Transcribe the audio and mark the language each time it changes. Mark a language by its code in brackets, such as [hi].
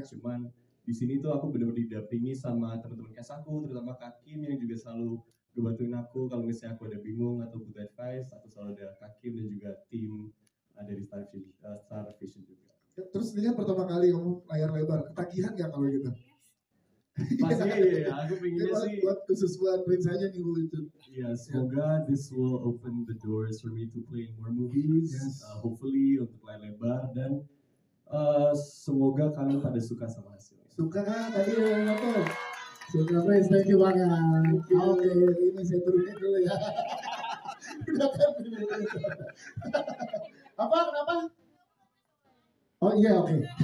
[id] Cuman di sini tuh aku benar-benar didampingi sama teman-teman cast aku, terutama Kak Kim yang juga selalu ngebantuin aku kalau misalnya aku ada bingung atau butuh advice. Aku selalu ada Kak Kim dan juga tim dari Star Vision juga. Terus ini kan pertama kali kamu layar lebar, ketagihan nggak kalau gitu? Pastinya ya, aku pinginnya sih buat khusus buat Prince aja nih Bu itu. Ya, semoga [en] this will open the doors for me to play in more movies. [id] Hopefully untuk layar lebar dan semoga kalian pada suka sama hasilnya. Suka kan tadi yang nonton? Suka Prince, thank you banget. Oke, ini saya turunin dulu ya. Udah kan? Apa? Kenapa? Oh iya, oke.